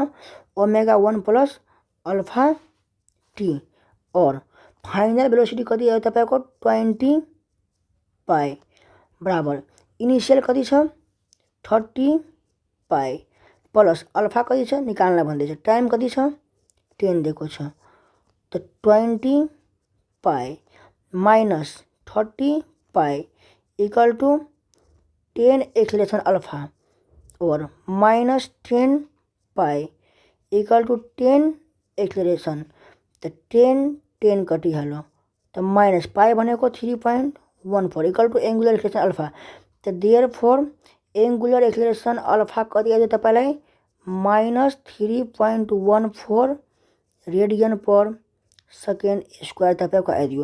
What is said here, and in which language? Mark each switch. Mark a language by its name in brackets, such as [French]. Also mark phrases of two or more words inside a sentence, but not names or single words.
[English] omega 1 plus alpha t, [Nepali] और [English] final velocity [Nepali] कति आयो तपाईँको 20 पाई बराबर इनिसियल कति छ 30 पाई, [English] plus alpha [Nepali] कति छ निकाल्न भन्दैछ। टाइम कति छ 10 दिएको छ। [English] त 20 pi minus 30 pi equal to 10 acceleration alpha और minus 10 pi equal to 10 acceleration। [Nepali] त 10 कटिहाल्यो। [English] त minus pi भनेको 3.14 equal to angular acceleration alpha. [Nepali] त [English] therefore angular acceleration alpha [Nepali] कति आयो तपाईँलाई [English] minus 3.14 radian per second square [Nepali] तपाईँको आइदियो।